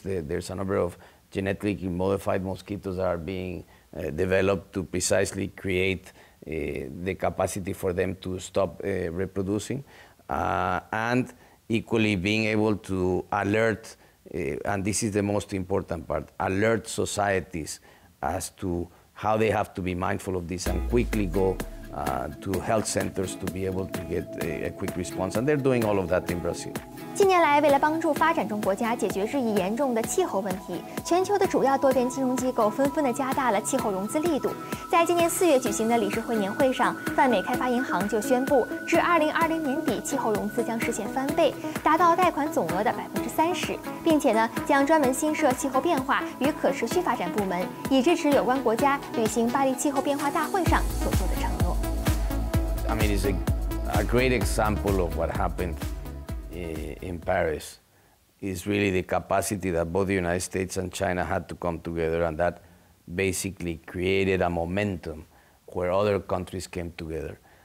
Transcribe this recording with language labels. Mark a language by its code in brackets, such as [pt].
[en] There's a number of genetically modified mosquitoes that are being developed to precisely create the capacity for them to stop reproducing, and equally being able to alert, and this is the most important part, alert societies as to how they have to be mindful of this and quickly go to health centers to be able to get a quick response. And they're doing all of that in Brazil. [zh] 近年来，为了帮助发展中国家解决日益严重的气候问题，全球的主要多边金融机构纷纷的加大了气候融资力度。在今年4月举行的理事会年会上，泛美开发银行就宣布，至2020年底，气候融资将实现翻倍，达到贷款总额的30%，并且呢，将专门新设气候变化与可持续发展部门，以支持有关国家履行巴黎气候变化大会上所做的承诺。 [en] I mean, it's a great example of what happened in Paris. Is really the capacity that both the United States and China had to come together, and that basically created a momentum where other countries came together.